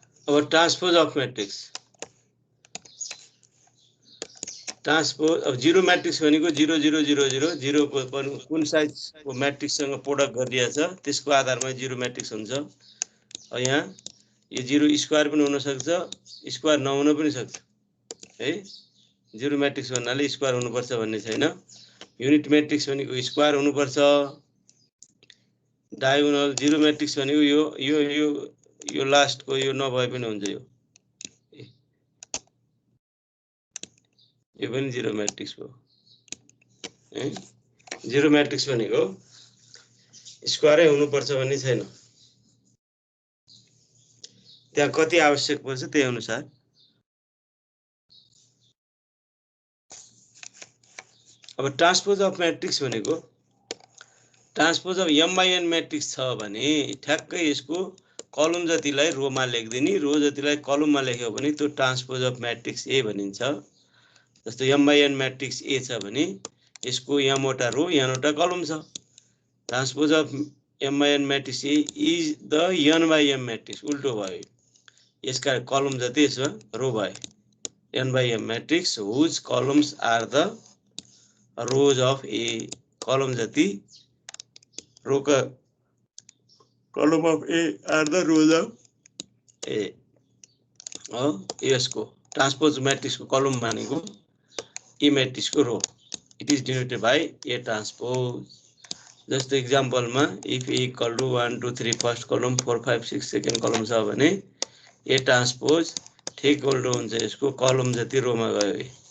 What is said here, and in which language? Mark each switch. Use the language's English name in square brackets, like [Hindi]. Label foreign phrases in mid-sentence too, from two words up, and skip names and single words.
[Nepali] अब [English] transpose of matrix transpose [Nepali] अब [English] zero matrix [Nepali] भनेको 0 0 0 0 0 को कुन साइजको मैट्रिक्ससँग प्रोडक्ट गरिएको छ त्यसको आधारमा [English] zero matrix [Nepali] हुन्छ। यहाँ यो 0 स्क्वायर पनि हुन सक्छ स्क्वायर नहुन पनि सक्छ है। [English] zero matrix [Nepali] भन्नाले स्क्वायर हुनुपर्छ भन्ने छैन। [English] unit matrix [Nepali] भनेको स्क्वायर हुनुपर्छ। [English] diagonal zero matrix [Nepali] भनेको यो यो यो यो लास्टको यो नभए पनि हुन्छ। यो पनि [English] zero matrix [Nepali] हो है। [English] zero matrix [Nepali] भनेको स्क्वायरै हुनुपर्छ भन्ने छैन। त्यहाँ कति आवश्यक पर्छ त्यही अनुसार। अब [English] transpose of matrix [Nepali] भनेको [English] transpose of m by n matrix [Nepali] छ भने ठ्याक्कै यसको कलम जतिलाई रोमा लेख्दिने रो जतिलाई कलममा लेख्यो भने त्यो [English] transpose of matrix A [Nepali] भनिन्छ। जस्तो [English] m by n matrix A [Nepali] छ भने यसको m वटा रो n वटा कलम छ। [English] transpose of m by n matrix A is the n by m matrix [Nepali] उल्टो भयो। यसका कलम जति यसमा रो भयो। [English] n by m matrix whose columns are the rows of A [Nepali] कलम जति [English] row ka column of A are the rows of A. [Nepali] यसको [English] transpose matrix [Nepali] को कलम भनेको [English] A matrix [Nepali] को रो [English] it is denoted by A transpose. [Nepali] जस्तो [English] example में if A equal to 1 2 3 first column 4 5 6 second column [Nepali] छ भने [English] A transpose [Nepali] ठिक उल्टो हुन्छ यसको कलम जति रोमा गयो।